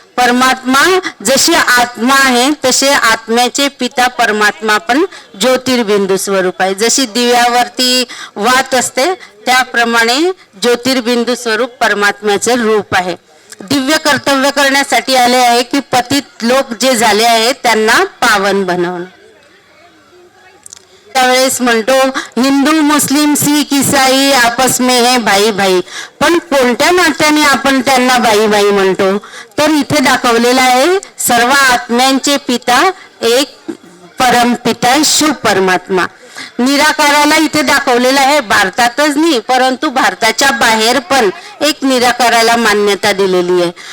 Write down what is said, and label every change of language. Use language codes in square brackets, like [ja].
[mr] परमात्मा जशी आत्मा आहे तसे आत्म्याचे पिता परमात्मा पण ज्योतिर्बिंदू स्वरूप आहे. जशी दिव्यावरती वात असते त्याप्रमाणे ज्योतिर्बिंदू स्वरूप परमात्म्याचे रूप आहे. दिव्य कर्तव्य करण्यासाठी आले आहे की पतित लोक जे झाले आहेत त्यांना पावन बनवणं. त्यावेळेस म्हणतो [hi] हिंदू, मुस्लिम, शीख, ईसाई आपस में है भाई भाई. [mr] पण कोणत्या नात्याने आपण त्यांना भाई भाई म्हणतो? तर इथे दाखवलेला आहे सर्व आत्म्यांचे पिता एक परमपिता शिव परमात्मा. निराकाराला इथे दाखवलेला आहे. भारतातच नाही परंतु भारताच्या बाहेर पण एक निराकाराला मान्यता दिलेली आहे.